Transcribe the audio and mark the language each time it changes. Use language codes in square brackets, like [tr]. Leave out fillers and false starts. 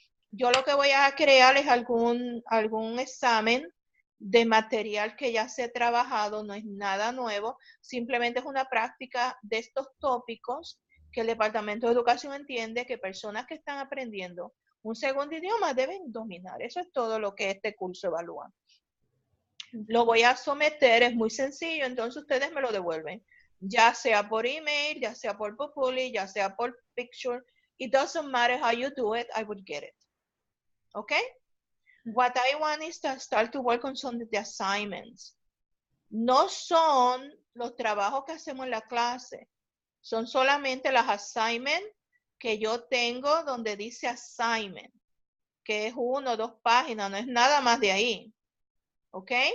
[es] Yo lo que voy a crear es algún examen de material que ya se ha trabajado, no es nada nuevo, simplemente es una práctica de estos tópicos que el Departamento de Educación entiende que personas que están aprendiendo un segundo idioma deben dominar. Eso es todo lo que este curso evalúa. Lo voy a someter, es muy sencillo, entonces ustedes me lo devuelven, ya sea por email, ya sea por Populi, ya sea por picture. [en] It doesn't matter how you do it, I would get it. Okay? What I want is to start to work on some of the assignments. [es] No son los trabajos que hacemos en la clase, son solamente las assignments que yo tengo donde dice assignment, que es 1 o 2 páginas, no es nada más de ahí. ¿Ok?